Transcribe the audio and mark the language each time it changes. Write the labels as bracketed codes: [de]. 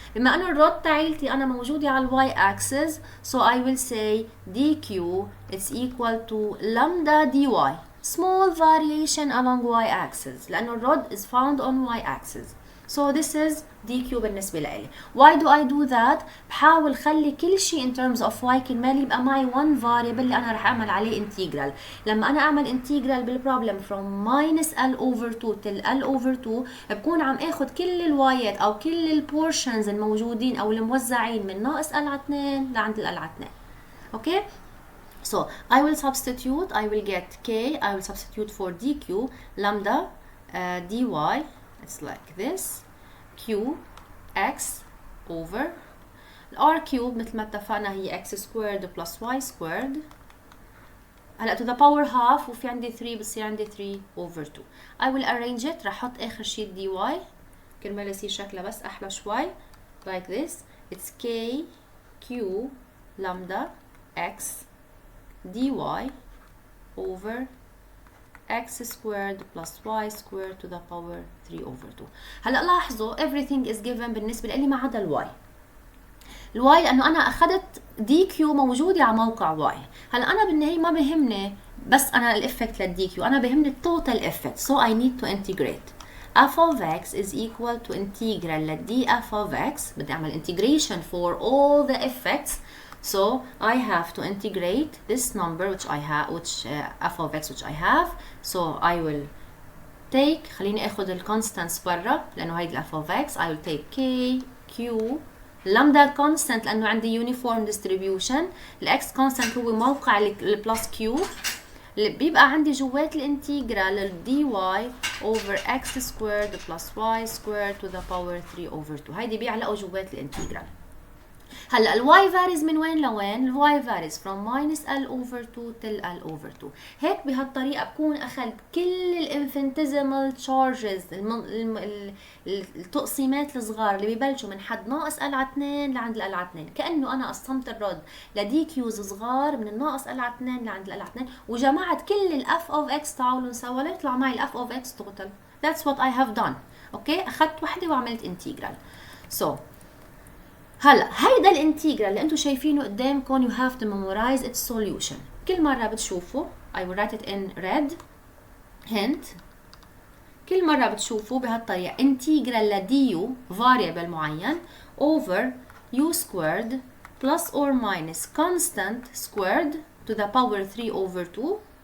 [ar] بما انه الرod تاعيلتي انا موجوده على الواي [en] axis so I will say dq it's equal to lambda dy. Small variation along y axis لانه الرod is found on y axis. So this is dq بالنسبة لإلي. Why do I do that؟ [ar] بحاول خلي كل شيء [en] in terms of y [ar] كرمال يبقى معي [en] one variable اللي أنا رح أعمل عليه integral. [ar] لما أنا أعمل integral بالبروبلم from minus l over 2 till l over 2 بكون عم آخد كل الوايات أو كل البورشنز الموجودين أو الموزعين من ناقص l على 2 لعند ال l على 2. [en] Okay? So I will substitute. I will get k. I will substitute for dq lambda dy. it's like this Q X over R cube [ar] مثل ما اتفقنا هي [en] X squared plus Y squared. [ar] هلا to the power half وفي عندي 3 بصير عندي 3 over 2. [en] I will arrange it. [ar] رح احط اخر شيء dy كرمال يصير شكلها بس احلى شوي like this. [en] It's K Q lambda X dy over X squared plus Y squared to the power 3 over 2. [ar] هلا لاحظوا everything is given بالنسبة لي ما عدا الواي. الواي لأنه أنا أخذت دي كيو موجودة على موقع واي. هلا أنا بالنهاية ما بهمني بس أنا الإفكت للدي كيو، أنا بهمني التوتال إفكت. [en] So I need to integrate. f of x is equal to integral للدي f of x. بدي أعمل integration for all the effects. So I have to integrate this number which I have, f of x which I have. So I will take [ar] خليني أخذ الكونستانتس برا لأنه هيدي [en] f of x. I will take k q lambda constant لأنه عندي uniform distribution. [ar] الx constant هو موقع البلس q اللي بيبقى عندي جوات الانتجرال ال dy over x squared plus y squared to the power 3 over 2. هيدي بيعلقوا جوات الانتجرال. [en] هلا الواي varies [ar] من وين لوين؟ [en] الواي varies from minus L over 2 till L over 2. [ar] هيك بهالطريقة بكون أخذت كل الانفينيتيزمال تشارجز التقسيمات الصغار اللي ببلشوا من حد ناقص L على 2 لعند L على 2. كأنه أنا قسمت الرد لدي كيوز صغار من الناقص L على 2 لعند L على 2 وجمعت كل ال f of x. تعالوا نسوي ليطلع معي ال f of x total. [en] That's what I have done. [ar] أوكي أخذت وحدة وعملت انتجرال. So هلا هيدا الانتجرال اللي انتم شايفينه قدامكم [en] you have to memorize its solution. [ar] كل مرة بتشوفوا [en] I will write it in red hint. [ar] كل مرة بتشوفوا بهالطريقة انتجرال لديو variable معين over u squared plus or minus constant squared to the power 3 over 2.